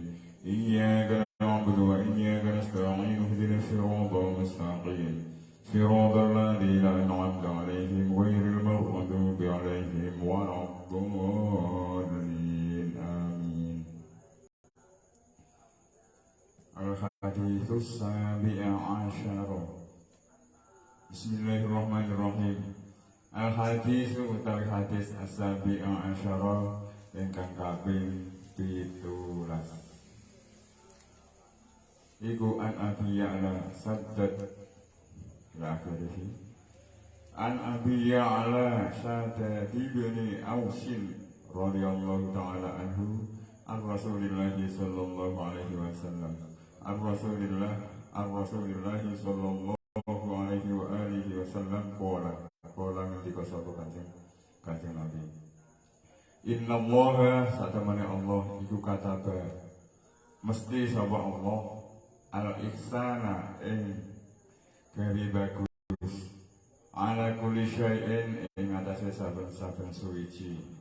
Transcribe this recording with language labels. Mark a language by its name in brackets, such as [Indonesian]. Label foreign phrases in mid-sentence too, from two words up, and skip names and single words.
[Arabic] إياك نعبد وإياك نستعين اهدنا الصراط المستقيم صراط الذين أنعمت عليهم غير المغضوب عليهم ولا الضالين. آمين. الحديث السابع عشر. بسم الله الرحمن الرحيم. [Javanese] Al-hadis utawi hadis [Arabic] السابع عشر [Javanese] ingkang kaping 17. Iku an Abi Ya'la Saddad [Arabic] إلى آخره. عن أبي يعلى شداد بن أوس رضي الله تعالى عنه عن رسول الله صلى الله عليه وسلم. عن رسول الله صلى الله عليه وعلى آله وسلم قال [Javanese] ngendika sapa Kanjeng Nabi. [Arabic] إن الله [Javanese] satamane Allah iku kataba mesti sapa Allah al-ihsana ing gawe bagus [Arabic] على كل شيء [Javanese] ing atase saben-saben suwiji.